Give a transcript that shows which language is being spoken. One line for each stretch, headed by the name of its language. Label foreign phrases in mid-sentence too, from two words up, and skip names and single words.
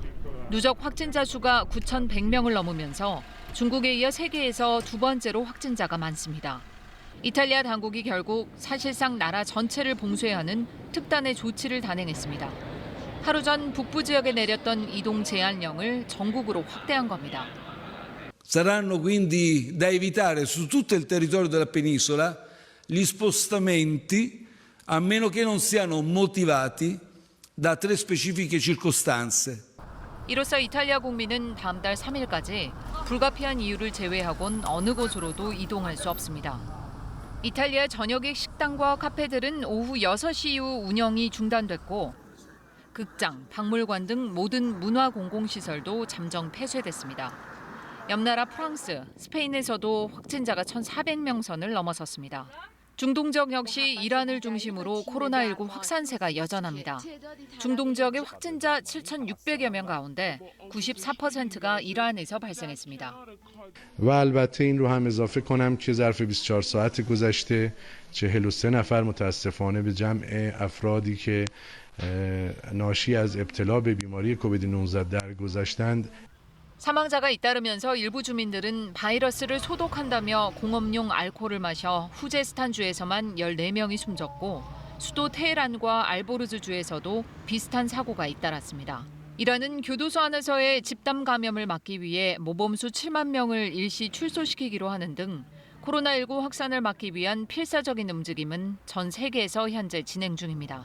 Korean: 누적 확진자 수가 9,100명을 넘으면서 중국에 이어 세계에서 두 번째로 확진자가 많습니다. 이탈리아 당국이 결국 사실상 나라 전체를 봉쇄해야 하는 특단의 조치를 단행했습니다. 하루 전 북부 지역에 내렸던 이동 제한령을 전국으로 확대한 겁니다.
Italian: Saranno quindi da evitare su tutto il territorio della penisola gli spostamenti a meno che non siano motivati da tre specifiche circostanze.
Korean: 이로써 이탈리아 국민은 다음 달 3일까지 불가피한 이유를 제외하곤 어느 곳으로도 이동할 수 없습니다. 이탈리아 저녁에 식당과 카페들은 오후 6시 이후 운영이 중단됐고 극장, 박물관 등 모든 문화 공공시설도 잠정 폐쇄됐습니다. 옆 나라 프랑스, 스페인에서도 확진자가 1,400명 선을 넘어섰습니다. 중동 지역 역시 이란을 중심으로 코로나19 확산세가 여전합니다. 중동 지역의 확진자 7,600여 명 가운데 94%가 이란에서 발생했습니다.
Persian: و البته این رو هم اضافه کنم که ظرف 24 ساعت گذشته 43 نفر متاسفانه به جمع افرادی که ناشی از ابتلا به بیماری کووید 19 درگذشتند.
Korean: 사망자가 잇따르면서 일부 주민들은 바이러스를 소독한다며 공업용 알코올을 마셔 후제스탄주에서만 14명이 숨졌고 수도 테헤란과 알보르즈주에서도 비슷한 사고가 잇따랐습니다. 이란은 교도소 안에서의 집단 감염을 막기 위해 모범수 7만 명을 일시 출소시키기로 하는 등 코로나19 확산을 막기 위한 필사적인 움직임은 전 세계에서 현재 진행 중입니다.